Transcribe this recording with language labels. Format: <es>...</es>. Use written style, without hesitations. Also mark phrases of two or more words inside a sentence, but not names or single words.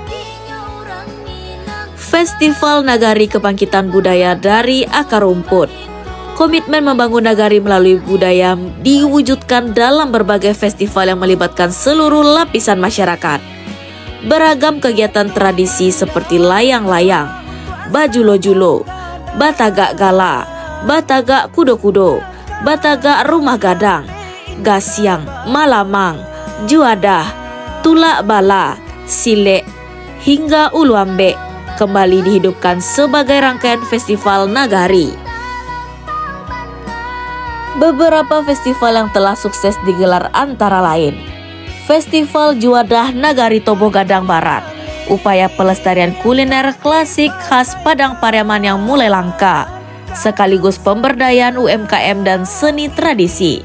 <id>Festival Nagari Kebangkitan Budaya dari Akar Rumput. Komitmen membangun nagari melalui budaya diwujudkan dalam berbagai festival yang melibatkan seluruh lapisan masyarakat. Beragam kegiatan tradisi seperti layang-layang, bajulo-julo, batagak gala, batagak kudo-kudo, batagak rumah gadang, gasyang, malamang, juadah, tulak bala, silek, hingga uluambe kembali dihidupkan sebagai rangkaian festival nagari. Beberapa festival yang telah sukses digelar antara lain Festival Juadah Nagari Tobo Gadang Barat, upaya pelestarian kuliner klasik khas Padang Pariaman yang mulai langka, sekaligus pemberdayaan UMKM dan seni tradisi.</id>